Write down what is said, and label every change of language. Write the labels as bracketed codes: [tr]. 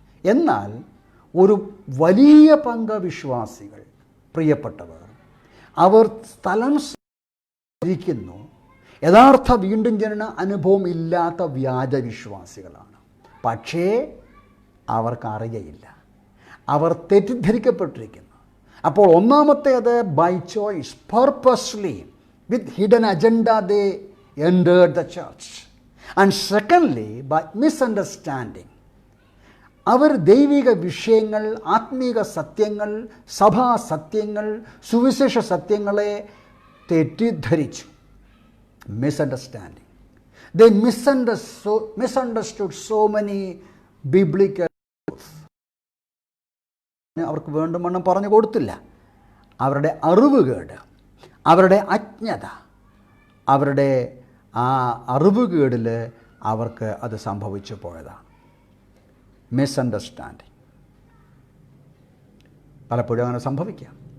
[ml] എന്നാൽ ഒരു വലിയ പങ്ക് വിശ്വാസികൾ, പ്രിയപ്പെട്ടവർ, അവർ സ്ഥലം ഇരിക്കുന്നു, യഥാർത്ഥ വീണ്ടും ജനന അനുഭവം ഇല്ലാത്ത വ്യാജ വിശ്വാസികളാണ്. പക്ഷേ അവർക്കറിയയില്ല, അവർ തെറ്റിദ്ധരിക്കപ്പെട്ടിരിക്കുന്നു. അപ്പോൾ ഒന്നാമത്തേത്, [en] By choice, purposely, with hidden agenda they entered the church. And secondly, by misunderstanding. [ml] അവർ ദൈവിക വിഷയങ്ങൾ, ആത്മീക സത്യങ്ങൾ, സഭാ സത്യങ്ങൾ, സുവിശേഷ സത്യങ്ങളെ തെറ്റിദ്ധരിച്ചു. [en] Misunderstanding. They misunderstood so many biblical truths. [ml] അവർക്ക് വേണ്ടുവണ്ണം പറഞ്ഞു കൊടുത്തില്ല. അവരുടെ അറിവുകേട്, അവരുടെ അജ്ഞത, അവരുടെ ആ അറിവുകേടിൽ അവർക്ക് അത് സംഭവിച്ചു പോയതാണ്. മിസ്അണ്ടർസ്റ്റാൻഡിങ് പലപ്പോഴും അങ്ങനെ സംഭവിക്കാം.